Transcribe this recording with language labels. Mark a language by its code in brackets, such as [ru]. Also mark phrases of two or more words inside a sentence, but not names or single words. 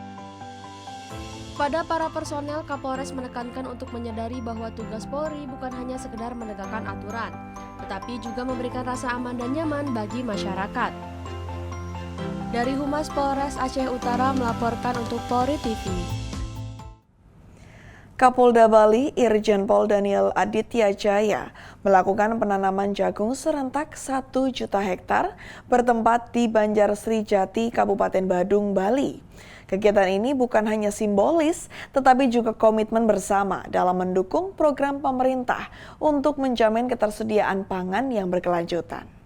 [id] Pada para personel, Kapolres menekankan untuk menyadari bahwa tugas Polri bukan hanya sekedar menegakkan aturan, tetapi juga memberikan rasa aman dan nyaman bagi masyarakat. Dari Humas Polres Aceh Utara melaporkan untuk Polri TV. Kapolda Bali, Irjen Pol Daniel Aditya Jaya, melakukan penanaman jagung serentak 1 juta hektar bertempat di Banjar Sri Jati, Kabupaten Badung, Bali. Kegiatan ini bukan hanya simbolis, tetapi juga komitmen bersama dalam mendukung program pemerintah untuk menjamin ketersediaan pangan yang berkelanjutan.